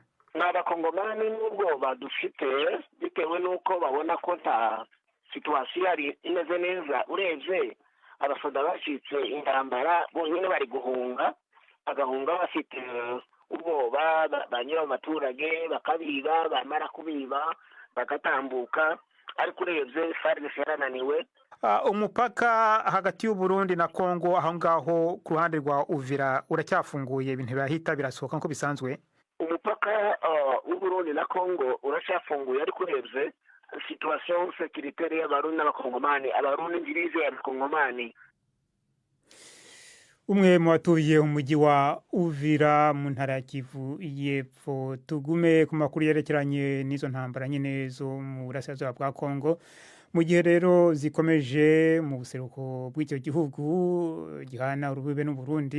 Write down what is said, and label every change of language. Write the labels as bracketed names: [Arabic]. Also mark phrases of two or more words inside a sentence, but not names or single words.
[Rundi] N'abakongomani n'ubwo badufite bitewe nuko babona ko nta situation ari imeze neza urebye abasoda bashitse intambara bonyine bari guhunga bagahunga bafite ubwoba banyura mu baturage bakabiba bamara kubiba bagatambuka ariko urebye FARDC yarananiwe. [Kinyarwanda] Umupaka hagati y'u Burundi na Kongo aho ngaho ku ruhande rwa Uvira uracyafunguye ibintu birahita birasohoka nko bisanzwe? [Rundi] Umupaka w'u Burundi na Kongo uracyafunguye ariko urebye [French] situation sécuritaire [Rundi] y'abarundi n'abakongomani abarundi ngirize y'abakongomani. [Kinyarwanda] Umwe mu batuye umujyi wa Uvira mu ntara ya Kivu y'Epfo. Tugume ku makuru yerekeranye n'izo ntambara nyine zo mu burasirazuba bwa Kongo [Rundi] mu gihe rero zikomeje mu buseruko bw'icyo gihugu gihana urubibe n'u Burundi.